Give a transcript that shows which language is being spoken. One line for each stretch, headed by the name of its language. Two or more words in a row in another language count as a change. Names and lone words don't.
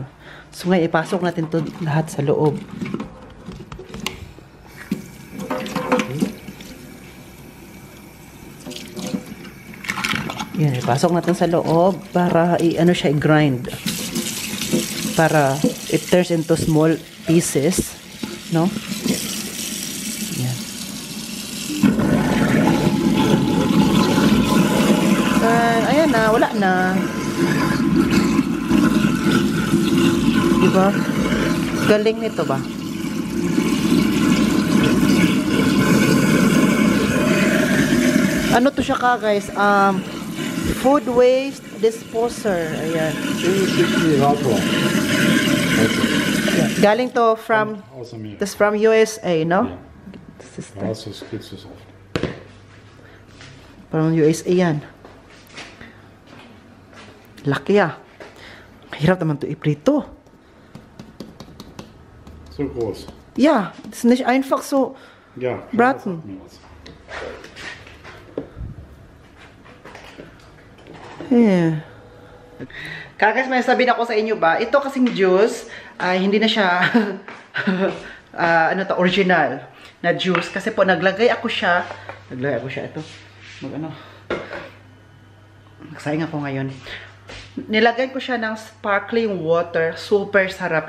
Filipino: So ngayon, ipasok natin to lahat sa loob. Yan, ipasok natin sa loob para i-ano siya, i-grind.
English: Para it turns into small pieces, no?
Filipino: Yan. Ayan na, wala na. Diba? Galing nito ba? Ano to siya ka, guys?
English: Food waste disposer. Ayan.
Filipino: Galing to
English: from this from USA,
Filipino: no?
German: Ja, das gibt's so oft.
English: From USA
Filipino: yan. Laki ah. Hirap naman to iprito.
German: So groß. Ja, das ist nicht einfach so. Ja, braten. Yeah.
Filipino: Kagas, may sabihin ako sa inyo ba, ito kasing juice, hindi na siya ano to, original na juice. Kasi po, naglagay ako siya, ito, nagsayang ako ngayon. Nilagay ko siya ng
English: sparkling water,
Filipino: super sarap.